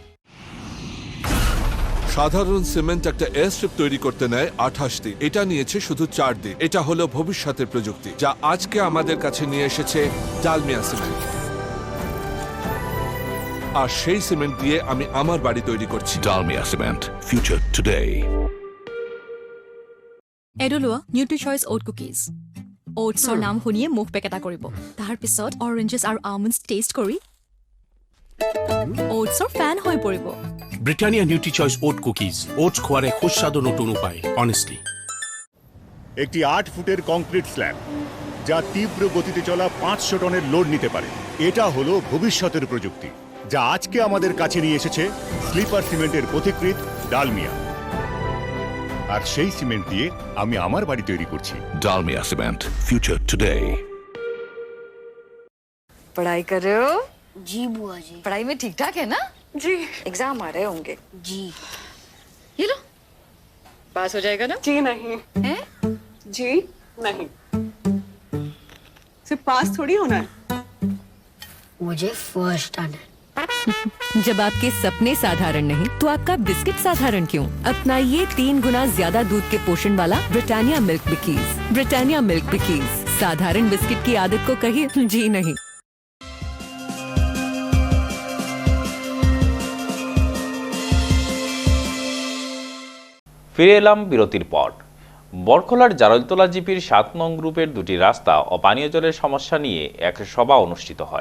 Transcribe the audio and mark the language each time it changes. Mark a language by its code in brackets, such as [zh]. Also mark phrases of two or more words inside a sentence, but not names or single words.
[bn] সাধারণ সিমেন্ট একটা এয়ারস্ট্রিপ তৈরি করতে নেয় 28 দিন, এটা নিয়েছে শুধু 4 দিন। এটা হলো ভবিষ্যতের প্রযুক্তি, যা আজকে আমাদের কাছে নিয়ে এসেছে ডালমিয়া সিমেন্ট। আর সেই সিমেন্ট দিয়ে আমি আমার বাড়ি তৈরি করছি। [en] Dalmia Cement. Future today. [as] এডলোৱা নিউট্ৰিচইচ অ'ট কুকিজ। অ'টছৰ নাম শুনিয়ে মুখ পেকেটা কৰিব, তাৰ পিছত অৰেঞ্জেছ আৰু আলমণ্ডছ টেষ্ট কৰি অ'টছৰ ফেন হৈ পৰিব। [bn] ব্রিটানিয়া নিউট্রিচয়েস ওট কুকিজ, ওটস খোয়ার এক সুস্বাদু নতুন উপায়। [en] অনেস্টলি, [bn] একটি 8 ফুটের কংক্রিট স্ল্যাব যা তীব্র গতিতে চলা 500 টনের লোড নিতে পারে। এটা হলো ভবিষ্যতের প্রযুক্তি, যা আজকে আমাদের কাছে নিয়ে এসেছে স্লিপার সিমেন্টের পথিকৃৎ ডালমিয়া। আর সেই সিমেন্ট দিয়ে আমি আমার বাড়ি তৈরি করছি। [en] Dalmia Cement. Future today. [hi] पढ़ाई कर रहे हो? जी बुआ जी। पढ़ाई में ठीक ठाक है ना? जी। एग्जाम आ रहे होंगे। जी। ये लो, पास हो जाएगा ना? जी नहीं। हैं? जी नहीं, सिर्फ पास थोड़ी होना है, मुझे फर्स्ट आना है। जब आपके सपने साधारण नहीं तो आपका बिस्किट साधारण क्यों? अपनाइए 3 गुना ज्यादा दूध के पोषण वाला ब्रिटानिया मिल्क बिकीज। ब्रिटानिया मिल्क बिकीज, साधारण बिस्किट की आदत को कहिए जी नहीं। [bn] ফিরে এলাম বিরতির পর। বরখলার জারলতলা জিপির 7 নং গ্রুপের 2টি রাস্তা ও পানীয় জলের সমস্যা নিয়ে এক সভা অনুষ্ঠিত হয়।